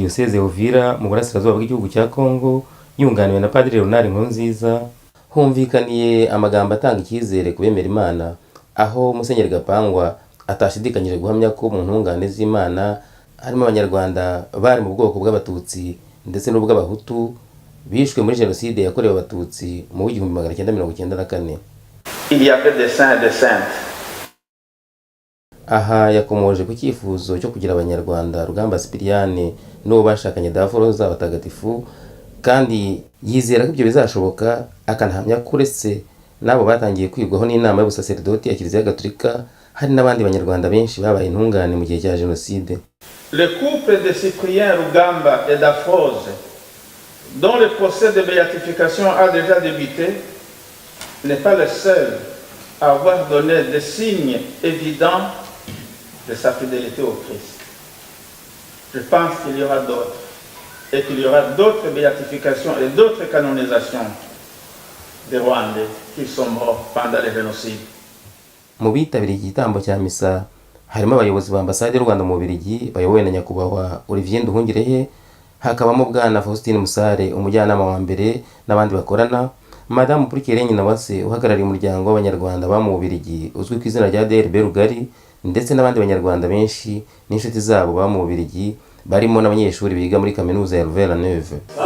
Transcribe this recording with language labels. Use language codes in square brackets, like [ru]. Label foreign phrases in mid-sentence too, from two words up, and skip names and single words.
[rw] Diocese ya Uvira mu burasirazuba bw'igihugu cya Kongo, yunganiwe na Padiri Leonard Nkurunziza, humvikaniye amagambo atanga icyizere ku bemera Imana, aho Musenyeri Gapangwa atashidikanyije guhamya ko mu ntungane z'Imana harimo abanyarwanda bari mu bwoko bw'Abatutsi ndetse n'ubw'Abahutu bishwe muri Jenoside yakorewe Abatutsi mu 1994. [fr] Il y avait des saints et des saintes. [rw] Aha yakomoje ku cyifuzo cyo kugira abanyarwanda Rugamba Sipiriyane n'uwo bashakanye Daforoza Batagatifu, kandi yizera ko ibyo bizashoboka, akanahamya ko uretse n'abo batangiye kwigwaho n'inama y'ubusaserdoti ya Kiliziya Gatolika, hari n'abandi banyarwanda benshi babaye intungane mu gihe cya Jenoside. [fr] Le couple de Cyprien Rugamba et Dafroze, dont le procès de béatification a déjà débuté, n'est pas le seul à avoir donné des signes évidents de sa fidélité au Christ. Je pense qu'il y aura d'autres, et qu'il y aura d'autres béatifications et d'autres canonisations des Rwandais qui sont morts pendant le génocide. [rw] Mu bitabiriye igitambo cya misa harimo abayobozi ba ambasade y'u Rwanda mu Bubiligi bayobowe na nyakubahwa Olivier Nduhungirehe, hakabamo bwana Faustin Musare umujyanama wa mbere n'abandi bakorana, Madame Purikere Nyinawase uhagarariye umuryango w'abanyarwanda ba mu Bubiligi uzwi ku izina rya DRB Rugari, ndetse n'abandi banyarwanda benshi n'inshuti zabo ba mu Bubiligi, barimo n'abanyeshuri biga muri kaminuza ya Louvain-la-Neuve.